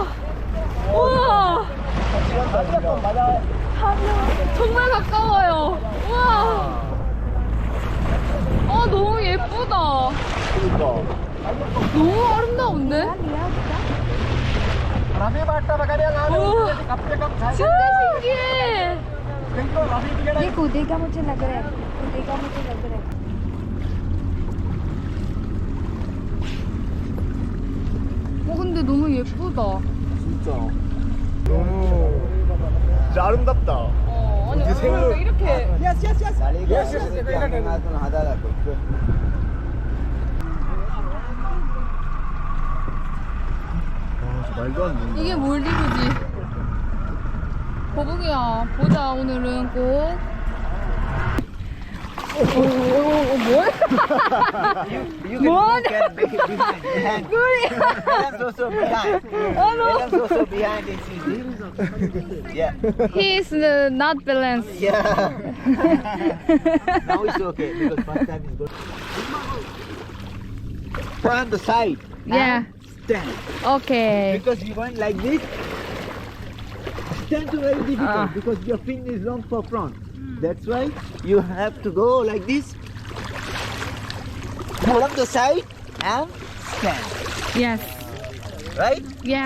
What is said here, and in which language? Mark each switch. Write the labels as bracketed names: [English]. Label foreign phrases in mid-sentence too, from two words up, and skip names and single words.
[Korean] 우와! 정말 가까워요. 우와! 너무 예쁘다. 너무 아름다운데? 우와! 진짜 신기해. [Hindi] ये कूदेगा मुझे लग रहा है कूदेगा मुझे लग रहा है [Korean] 근데 너무 예쁘다. 진짜. 너무 진짜 아름답다. 아니 이게 생물- 얼굴도 이렇게 말도 안 된다. 이게 몰디브지. 거북이야. 보자 오늘은 꼭. 뭐야? 뭐하냐? 꿀이. [English] He is not balanced. Now it's okay because first time is good. Turn the side. Yeah. Stand. Okay. Because you went like this. Stand to very difficult Ah. because your fin is long for front. That's why you have to go like this. Pull up the side and stand. Yes. Right? Yeah.